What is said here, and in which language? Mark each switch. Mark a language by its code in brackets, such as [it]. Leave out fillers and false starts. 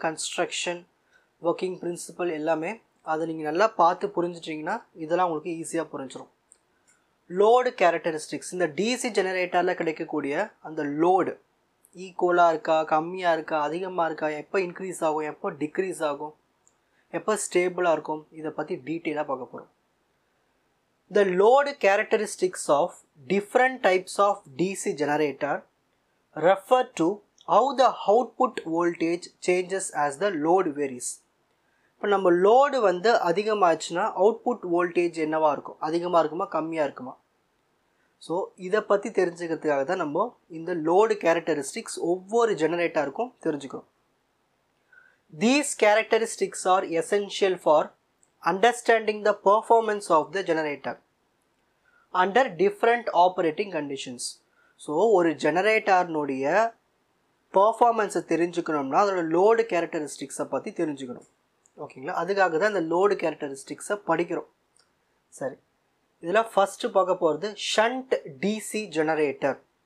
[ta] Construction, working principal எல்லாமே அதை நீங்கள் நல்லா பார்த்து புரிஞ்சிட்டிங்கன்னா இதெல்லாம் உங்களுக்கு ஈஸியாக புரிஞ்சிடும். லோடு கேரக்டரிஸ்டிக்ஸ், இந்த டிசி ஜெனரேட்டரில் கிடைக்கக்கூடிய அந்த லோடு ஈக்குவலாக இருக்கா, கம்மியாக இருக்கா, அதிகமாக இருக்கா, எப்போ இன்க்ரீஸ் ஆகும், எப்போ டிக்ரீஸ் ஆகும், எப்போ ஸ்டேபிளாக இருக்கும், இதை பற்றி டீட்டெயிலாக பார்க்க போகிறோம். [en] The load characteristics of different types of DC generator refer to how the output voltage changes as the load varies. [ta] இப்போ நம்ம லோடு அதிகமாச்சுன்னா அவுட்புட் வோல்டேஜ் என்னவாக இருக்கும், அதிகமாக இருக்குமா கம்மியாக இருக்குமா? ஸோ இதை பற்றி தெரிஞ்சுக்கிறதுக்காக தான் நம்ம இந்த லோடு கேரக்டரிஸ்டிக்ஸ் ஒவ்வொரு ஜெனரேட்டருக்கும் தெரிஞ்சுக்கிறோம். [en] These characteristics are essential for understanding the performance of the generator under different operating conditions. [ta] So ஒரு ஜெனரேட்டர்னுடைய பர்ஃபார்மன்ஸை தெரிஞ்சுக்கணும்னா அதோட லோடு கேரக்டரிஸ்டிக்ஸை பற்றி தெரிஞ்சுக்கணும். ஓகேங்களா? அதுக்காக தான் இந்த லோடு கேரக்டரிஸ்டிக்ஸை படிக்கிறோம். சரி, இதில் ஃபஸ்ட்டு பார்க்க போகிறது ஷண்ட் டிசி ஜெனரேட்டர்.